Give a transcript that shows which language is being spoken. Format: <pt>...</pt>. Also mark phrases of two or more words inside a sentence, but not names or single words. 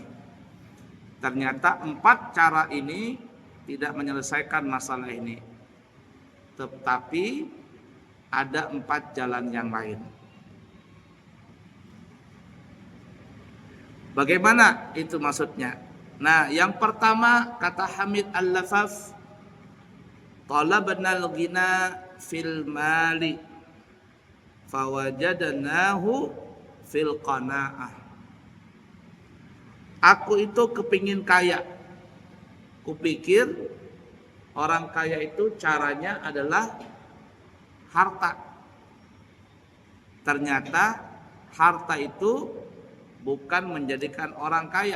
<id>Ternyata 4 cara ini tidak menyelesaikan masalah ini, tetapi ada 4 jalan yang lain. Bagaimana itu maksudnya? Nah, yang pertama, kata</id> <ar>Hamid Al-Lafaf, طلبنا الغنى في المال فوجدناه في القناعة.</ar> <id>Aku itu kepingin kaya. Kupikir orang kaya itu caranya adalah harta. Ternyata harta itu bukan menjadikan orang kaya.</id>